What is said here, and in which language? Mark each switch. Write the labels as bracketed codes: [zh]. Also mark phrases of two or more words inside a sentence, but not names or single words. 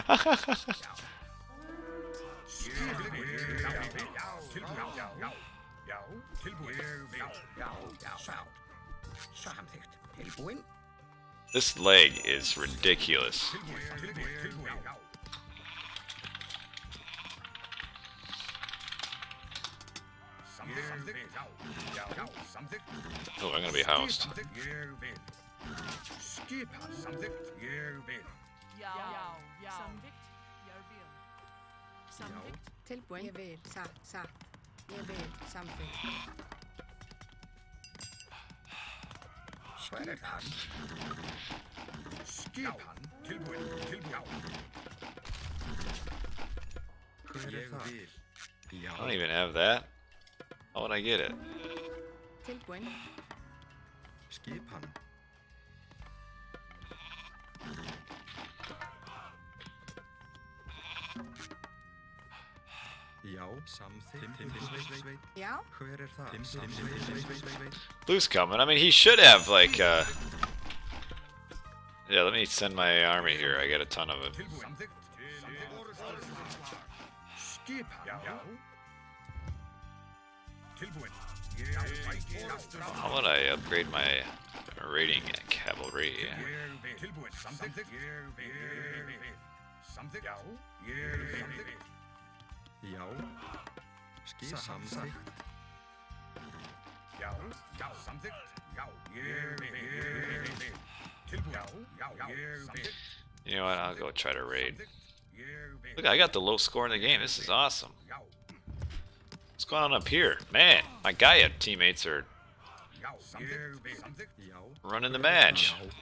[en] This leg is ridiculous. Oh, I'm gonna be housed. [is] Tilbúin. Ég vil, satt. Ég vil, samþykkt. Hver hann? Skipan, tilbúin. Hver [en] I don't even have that. How would I get it? [is] Tilbúin. Skipan. Já, samþykkt. Já. Hver það? Samþykkt. [en] Blue's coming. I mean, he should have, like, yeah, let me send my army here. I got a ton of it. How would I upgrade my raiding cavalry? [is] Já. Samþykkt. Já, samþykkt. Já, ég vil. [en] You know what? I'll go try to raid. Look, I got the low score in the game. This is awesome. What's going on up here? Man, my Gaia teammates are running the match.